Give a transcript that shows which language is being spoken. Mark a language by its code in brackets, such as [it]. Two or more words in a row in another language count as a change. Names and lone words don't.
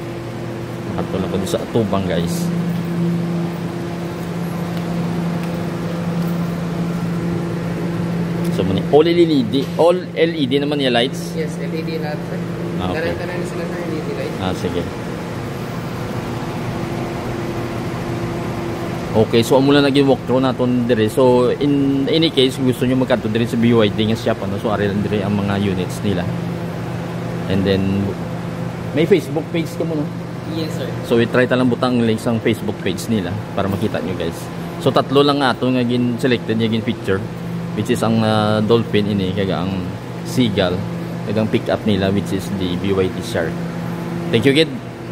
[hil] Nakatulong ko din sa tubang, guys. So mga [en] all LED [hil] naman yung lights. [tl] Yes, LED lahat, sir. [en] Okay. [hil] Karan-karan sila sa LED lights. Sige. Okay, so mula naging walkthrough naton dire. [en] So in any case, [hil] gusto niyo magkanto dire sa BYD nga shop, ano? So ari lang dire ang mga units nila. [en] And then [hil] may Facebook page ka mo, no? [en] Yes, sir. [hil] So i-try ta lang butang link sa Facebook page nila para makita niyo, guys. So tatlo lang ato nga gin selected nga gin picture, [en] which is [hil] ang dolphin ini kaga ang seagull, kagang pick up nila [en] which is the BYD shark. Thank you, kid.